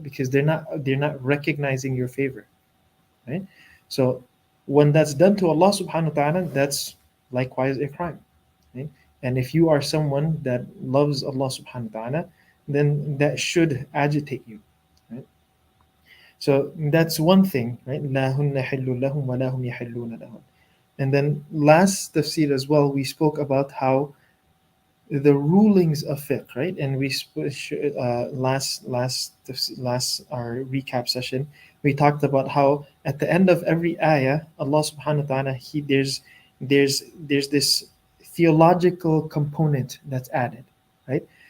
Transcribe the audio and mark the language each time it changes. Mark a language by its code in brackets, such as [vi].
[en] Because they're not recognizing your favor, right? So when that's done to Allah subhanahu wa ta'ala, that's likewise a crime. Right? And if you are someone that loves Allah subhanahu wa ta'ala, then that should agitate you. Right? So that's one thing, right? [ar] لا هن حل لهم ولا هم يحلون لهم. [en] And then last tafsir as well, we spoke about how the rulings of fiqh, right? And we last our recap session, we talked about how at the end of every ayah, Allah subhanahu wa ta'ala, there's this theological component that's added, right?